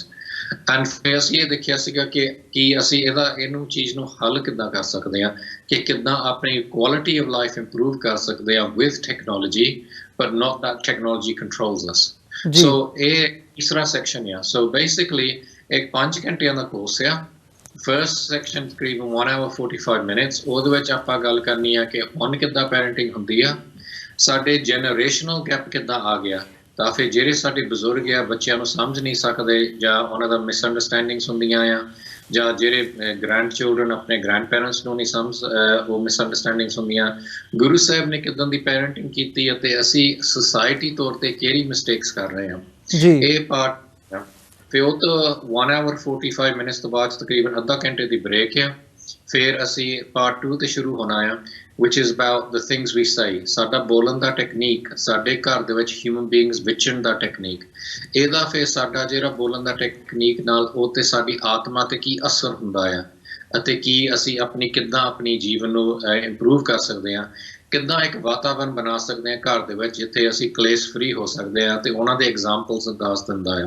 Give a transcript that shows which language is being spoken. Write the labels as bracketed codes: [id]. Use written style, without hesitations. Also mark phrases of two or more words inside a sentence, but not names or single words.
[pa] ਐਂਡ ਫਿਰ ਅਸੀਂ ਇਹ ਦੇਖਿਆ ਸੀਗਾ ਕਿ ਅਸੀਂ ਇਹਨੂੰ ਚੀਜ਼ ਨੂੰ ਹੱਲ ਕਿੱਦਾਂ ਕਰ ਸਕਦੇ ਆ, ਕਿ ਕਿੱਦਾਂ ਆਪਣੀ [en] quality of life improve [pa] ਕਰ ਸਕਦੇ ਆ [en] with technology, but not that technology controls us. [pa] ਸੋ ਇਹ ਤੀਸਰਾ ਸੈਕਸ਼ਨ ਆ। [en] so basically [pa] ਇੱਕ 5 ਘੰਟਿਆਂ ਦਾ ਕੋਰਸ ਆ। [en] first section [pa] ਤਕਰੀਬਨ [en] 1 hour 45 minutes, [pa] ਉਹਦੇ ਵਿੱਚ ਆਪਾਂ ਗੱਲ ਕਰਨੀ ਆ ਕਿ ਹੁਣ ਕਿੱਦਾਂ ਪੈਰੈਂਟਿੰਗ ਹੁੰਦੀ ਆ, ਸਾਡੇ [en] generational gap [pa] ਕਿੱਦਾਂ ਆ ਗਿਆ, ਤਾਂ ਫਿਰ ਜਿਹੜੇ ਸਾਡੇ ਬਜ਼ੁਰਗ ਆ ਬੱਚਿਆਂ ਨੂੰ ਸਮਝ ਨਹੀਂ ਸਕਦੇ, ਜਾਂ ਉਹਨਾਂ ਦਾ ਮਿਸਅੰਡਰਸਟੈਂਡਿੰਗਸ ਹੁੰਦੀਆਂ ਆ, ਜਾਂ ਜਿਹੜੇ [en] grand children [pa] ਆਪਣੇ [en] grand parents [pa] ਨੂੰ ਨਹੀਂ ਸਮਝ, ਉਹ ਮਿਸਅੰਡਰਸਟੈਂਡਿੰਗਸ ਹੁੰਦੀਆਂ। ਗੁਰੂ ਸਾਹਿਬ ਨੇ ਕਿੱਦਾਂ ਦੀ ਪੈਰੈਂਟਿੰਗ ਕੀਤੀ ਅਤੇ ਅਸੀਂ ਸੁਸਾਇਟੀ ਤੌਰ ਤੇ ਕਿਹੜੀ ਮਿਸਟੇਕਸ ਕਰ ਰਹੇ ਹਾਂ, ਇਹ ਪਾਰਟ। ਫਿਰ ਉਹ ਤੋਂ [en] 1 hour 45 minutes [pa] ਤੋਂ ਬਾਅਦ ਤਕਰੀਬਨ ਅੱਧਾ ਘੰਟੇ ਦੀ ਬ੍ਰੇਕ ਆ। ਫਿਰ ਅਸੀਂ ਪਾਰਟ 2 ਤੇ ਸ਼ੁਰੂ ਹੋਣਾ ਆ, [en] which is about the things we say, [pa] ਸਾਡਾ ਬੋਲਣ ਦਾ ਟੈਕਨੀਕ, ਸਾਡੇ ਘਰ ਦੇ ਵਿੱਚ [en] human beings [pa] ਵਿਚਰਨ ਦਾ ਟੈਕਨੀਕ, ਇਹਦਾ ਫਿਰ ਸਾਡਾ ਜਿਹੜਾ ਬੋਲਣ ਦਾ ਟੈਕਨੀਕ ਨਾਲ ਉਹ ਤੇ ਸਾਡੀ ਆਤਮਾ ਤੇ ਕੀ ਅਸਰ ਹੁੰਦਾ ਆ, ਅਤੇ ਕੀ ਅਸੀਂ ਕਿੱਦਾਂ ਆਪਣੀ ਜੀਵਨ ਨੂੰ ਇੰਪਰੂਵ ਕਰ ਸਕਦੇ ਹਾਂ। ਕਿੱਦਾਂ ਇੱਕ ਵਾਤਾਵਰਨ ਬਣਾ ਸਕਦੇ ਹਾਂ ਘਰ ਦੇ ਵਿੱਚ ਜਿੱਥੇ ਅਸੀਂ ਕਲੇਸ਼ ਫ੍ਰੀ ਹੋ ਸਕਦੇ ਹਾਂ, ਤੇ ਉਹਨਾਂ ਦੇ ਐਗਜ਼ਾਮਪਲਸ ਦੱਸ ਦਿੰਦਾ ਆ